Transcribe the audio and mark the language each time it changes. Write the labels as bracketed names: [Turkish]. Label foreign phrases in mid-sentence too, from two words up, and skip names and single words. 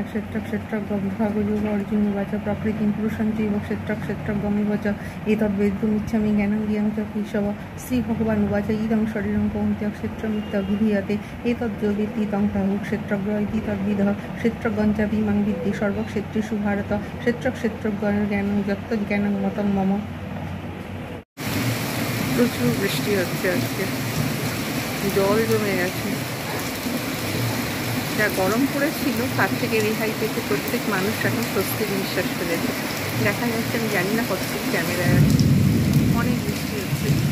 [Sanskrit] क्षेत्रक्षेत्रज्ञभागयोगो अर्जुन उवाच प्रकृतिं पुरुषं चैव क्षेत्रक्षेत्रज्ञमेव च एतद्वेदितुमिच्छामि ज्ञानं ज्ञेयं च केशव। श्रीभगवान् उवाच इदं शरीरं कौन्तेय क्षेत्रमित्यभिधीयते एतद्यो वेत्ति तं प्राहुः क्षेत्रज्ञ इति तद्विदः। क्षेत्रज्ञं च इमां विद्धि सर्वक्षेत्रेषु भारत। क्षेत्रक्षेत्रज्ञज्ञानं यत्तज्ज्ञानं मतं मम। [Bangla] প্রচুর বৃষ্টি হচ্ছে আজকে, জল জমে গেছে। যা গরম পড়েছিল তার থেকে রেহাই পেতে প্রত্যেক মানুষ এখন স্বস্তির নিঃশ্বাস ফেলেছে। দেখা যাচ্ছে, আমি জানি না কতটুকু ক্যামেরায় আছে, অনেক বৃষ্টি হচ্ছে।